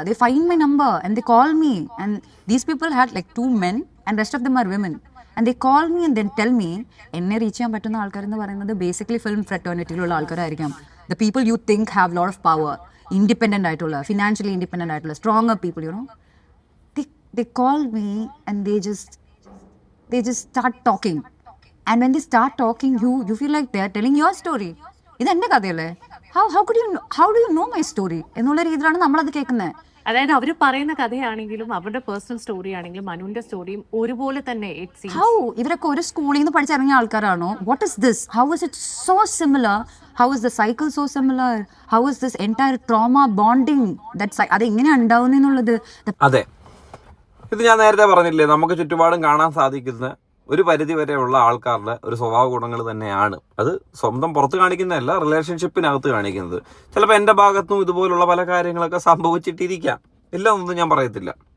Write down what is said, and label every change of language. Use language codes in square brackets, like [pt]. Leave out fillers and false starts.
[en] They find my number and they call me, and these people had like 2 men and rest of them are women, and they call me and then tell me [ml] എന്നെ reach ചെയ്യാൻ പറ്റുന്ന ആൾക്കാരെന്ന് പറയുന്നത് basically film ഫ്രെറ്റേണിറ്റിയിലുള്ള ആൾക്കാരായിരിക്കാം. [en] The people you think have a lot of power, independent ആയിട്ടുള്ള, financially independent ആയിട്ടുള്ള, stronger people, you know. They call me and they just start talking, and when they start talking, you feel like they are telling your story. [ml] ഇത് എൻ്റെ കഥയല്ലേ, [en] how do you know my story [ml] എന്നുള്ള രീതിയിലാണ് നമ്മളത് കേൾക്കുന്നത്. അതായത് അവർ പറയുന്ന കഥയാണെങ്കിലും അവരുടെ personal story ആണെങ്കിലും മനുവിന്റെ സ്റ്റോറിയും ഒരുപോലെ തന്നെ. How ഇവരൊക്കെ ഒരു സ്കൂളിൽ നിന്ന് പഠിച്ചിറങ്ങിയ ആൾക്കാരാണോ? [en] What is this? How is it so similar? How is the cycle so similar? How is this entire trauma bonding [ml] അത് എങ്ങനെ ഉണ്ടാവുന്നുള്ളത്? അതെ, ഇത് ഞാൻ നേരത്തെ പറഞ്ഞില്ലേ, നമുക്ക് ചുറ്റുപാടും കാണാൻ സാധിക്കുന്ന ഒരു പരിധി വരെയുള്ള ആൾക്കാരുടെ ഒരു സ്വഭാവ ഗുണങ്ങൾ തന്നെയാണ്. അത് സ്വന്തം പുറത്ത് കാണിക്കുന്നതല്ല, റിലേഷൻഷിപ്പിനകത്ത് കാണിക്കുന്നത്. ചിലപ്പോൾ എൻ്റെ ഭാഗത്തും ഇതുപോലുള്ള പല കാര്യങ്ങളൊക്കെ സംഭവിച്ചിട്ടിരിക്കാം, ഇല്ല എന്നൊന്നും ഞാൻ പറയത്തില്ല.